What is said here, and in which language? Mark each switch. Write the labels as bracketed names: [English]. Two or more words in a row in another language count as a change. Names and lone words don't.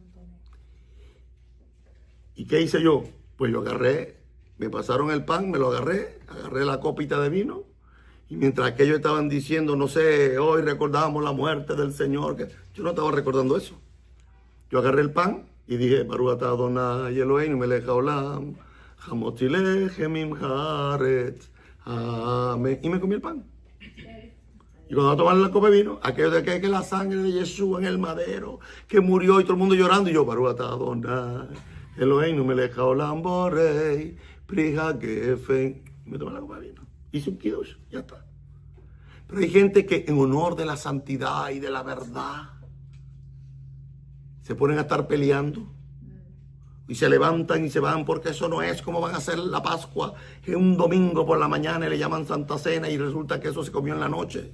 [Spanish] ¿Y qué hice yo? Pues yo agarré, me pasaron el pan, me lo agarré la copita de vino, y mientras aquellos estaban diciendo, no sé, hoy recordamos la muerte del Señor, que yo no estaba recordando eso. Yo agarré el pan y dije, [Hebrew] ברוך אתה אדוני אלוהינו מלך העולם המוציא לחם מן הארץ, [Spanish] amén. Y me comí el pan. Y cuando tomaron la copa de vino, aquello de que la sangre de Jesús en el madero, que murió y todo el mundo llorando, y yo, [Hebrew] ברוך אתה אדוני אלוהינו מלך העולם בורא פרי הגפן. [Spanish] Me tomé la copa de vino. Hice un kiddush, ya está. Pero hay gente que en honor de la santidad y de la verdad se ponen a estar peleando y se levantan y se van, porque eso no es como van a hacer la Pascua, que un domingo por la mañana le llaman Santa Cena y resulta que eso se comió en la noche.